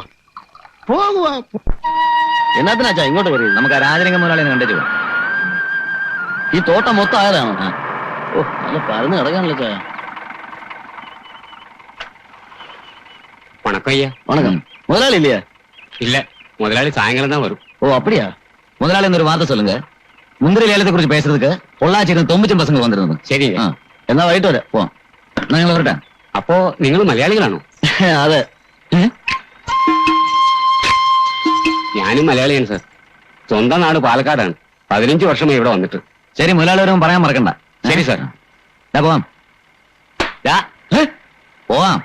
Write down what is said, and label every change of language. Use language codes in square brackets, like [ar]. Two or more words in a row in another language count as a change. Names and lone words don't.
[ml] പോകുവാ. എന്നാത്തിനാ ചാ ഇങ്ങോട്ട് വരും? നമുക്ക് ആ രാജലിംഗം മുതലാളി കണ്ടു പോവാം. ഈ തോട്ടം മൊത്തം ആയതാണോ? ഓ, നല്ല പരന്ന് കിടക്കാണല്ലോ ചായ. [ta] വണക്കം. മുതലാളി இல்லையா? இல்ல, முதலாளி சாயங்காலம் தான் வரும். ஓ அப்படியா? முதலாளி ஒரு வார்த்தை சொல்லுங்க. முந்திரி லேலத்தை குறிச்சு பேசுறதுக்கு பொள்ளாச்சியில் 90 பசங்க வந்திருந்தது. சரிங்க. [ml] എന്നാ വൈകിട്ട് വരാം. പോവാം. ഞങ്ങൾ വരട്ടെ. അപ്പോ നിങ്ങൾ മലയാളികളാണോ? അതെ. ഞാനും മലയാളിയാണ് സാർ. സ്വന്തം നാട് പാലക്കാടാണ്. 15 വർഷമായി ഇവിടെ വന്നിട്ട്. ശരി, മുതലാളി വരുമ്പോൾ പറയാൻ മറക്കണ്ട. ശരി സാർ. പോവാം. പോവാം.